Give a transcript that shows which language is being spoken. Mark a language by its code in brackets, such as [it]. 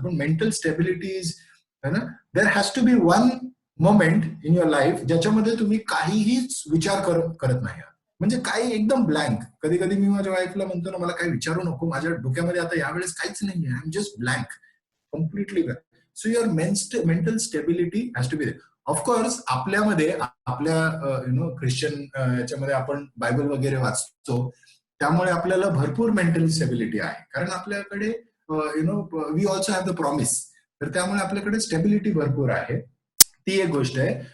[en] पण mental stability is there has to be one moment in your life [mr] ज्याच्यामध्ये तुम्ही काहीही विचार करत नाही. म्हणजे काही एकदम ब्लँक. कधी कधी मी माझ्या वाईफला म्हणतो ना, मला काही विचारू नको, माझ्या डोक्यामध्ये आता यावेळेस काहीच नाही, [en] I am just blank, completely blank. So your mental stability has to be there. [mr] Of course आपल्यामध्ये, आपल्या ख्रिश्चन याच्यामध्ये आपण बायबल वगैरे वाचतो, त्यामुळे आपल्याला भरपूर मेंटल स्टेबिलिटी आहे, कारण आपल्याकडे [en] we also have the promise, [mr] तर त्यामुळे आपल्याकडे स्टेबिलिटी भरपूर आहे. ती एक गोष्ट आहे.